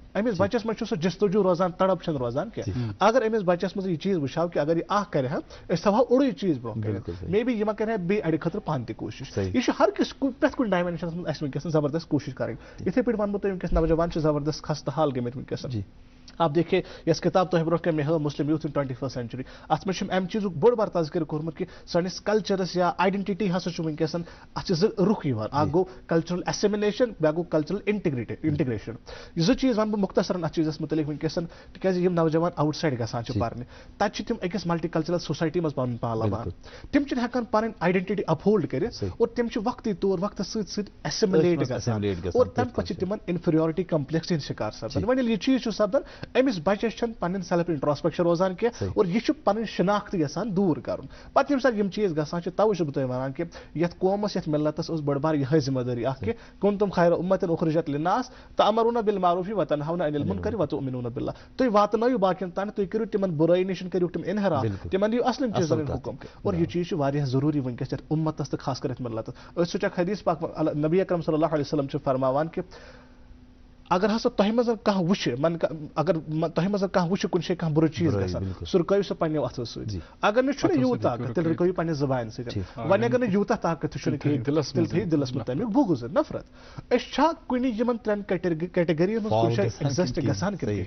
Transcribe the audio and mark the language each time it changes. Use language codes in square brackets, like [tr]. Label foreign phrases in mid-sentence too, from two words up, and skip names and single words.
[ks] أمِس بچس منٛز چھُ سۄ جستجوٗ روزان, تڑپ چھنہٕ روزان کینٛہہ. اگر أمِس بچس منٛز یہِ چیٖز وٕچھاو کہ اگر یہِ اکھ کرِ ہا أسۍ تھاوہو اوٚڑُے چیٖز برونٛہہ کٔرِتھ, [en] may be [ks] یہِ ما کرِ ہا بیٚیہِ اَڑِ خٲطرٕ پانہٕ تہِ کوٗشش. یہِ چھُ ہر کٲنٛسہِ پرٛٮ۪تھ کُنہِ ڈایمینشنس منٛز اَسہِ ونکیٚس زبردست کوٗشش کرٕنۍ. یِتھٕے پٲٹھۍ ونہٕ بہٕ تۄہہِ ونکیٚس نوجوان چھِ زبردست خستہٕ حال گٔمٕتۍ ونکیٚس. [ur] آپ دیکھیے [ks] یس کتاب تہ برونٛہہ کَنۍ مےٚ ہٲو مسلم یوٗتھ ان 21st century, اتھ منٛز چھُم امہِ چیٖزُک بوٚڑ بار تذکر کوٚرمُت کہ سٲنِس کلچرس یا آیڈنٹٹی ہسا چھُ ونکیٚس اتھ چھِ 2 رُخ یِوان. اکھ گوٚو [en] cultural assimilation, [ks] بیاکھ گوٚو [en] cultural integration. [ks] یہ 2 چیٖز ونہٕ بہٕ مختصرن اتھ چیٖزس متعلق ونکیٚس تِکیازِ یم نوجوان [en] out side [ks] گژھان چھِ پرنہِ تتہِ چھِ تِم أکِس [en] multi cultural society [ks] منٛز پنُن پان لبان. تِم چھِنہٕ ہٮ۪کان پنٕنۍ [en] identity uphold [ks] کٔرِتھ اور تِم چھِ وقتی طور وقتس سۭتۍ سۭتۍ ایسیملیٹ گژھان اور تمہِ پتہٕ چھِ تِمن [en] inferiority complex [ks] ہٕنٛدۍ شکار سپدان. وۄنۍ ییٚلہِ یہِ چیٖز چھُ سپدان أمِس بچس چھنہٕ پنٕنۍ [en] self introspection [ks] روزان کینٛہہ اور یہِ چھُ پنٕنۍ شناخت یژھان دوٗر کرُن. پتہٕ ییٚمہِ ساتہٕ یم چیٖز گژھان چھِ توے چھُس بہٕ تۄہہِ ونان کہ یتھ قومس یتھ ملتس ٲس بٔڑ بار یِہے ذمہ دٲری اکھ کہ [ar] کنتم خیر امتن اخرجت للناس تأمرون بالمعروف وتنهون عن المنکر وتؤمنون بالله. [ks] تُہۍ واتنٲیِو باقین تام, تُہۍ کٔرِو تِمن برٲیی نِش کٔرِو تِم انحراف, تِمن دِیِو اصلن چیٖزن ہُنٛد حُکم. اور یہِ چیٖز چھُ واریاہ ضروٗری ونکیٚس یتھ اُمتس تہٕ خاص کر یتھ ملتس. أسۍ سوچ حدیث پاک نبی اکرم [ar] صلی اللہ علیہ وسلم [ks] چھُ فرماوان کہ اگر ہسا تۄہہِ منٛز کانٛہہ وٕچھِ اگر تۄہہِ منٛز کانٛہہ وٕچھِ کُنہِ جایہِ کانٛہہ بُرٕ چیٖز گژھان سُہ رُکٲیِو سُہ پننیو اَتھو سۭتۍ. اگر نہٕ چھُنہٕ یوٗت طاقت تیٚلہِ رُکٲیِو پننہِ زبانہِ سۭتۍ. وۄنۍ اگر نہٕ یوٗتاہ طاقت تہِ چھُنہٕ کِہیٖنۍ تیٚلہِ تھٲیِو دِلس منٛز تمیُک بُغض نفرت. أسۍ چھا کُنہِ یِمن 3 کیٹگریَن منٛز کُنہِ جایہِ ایگزسٹ گژھان کِہیٖنۍ.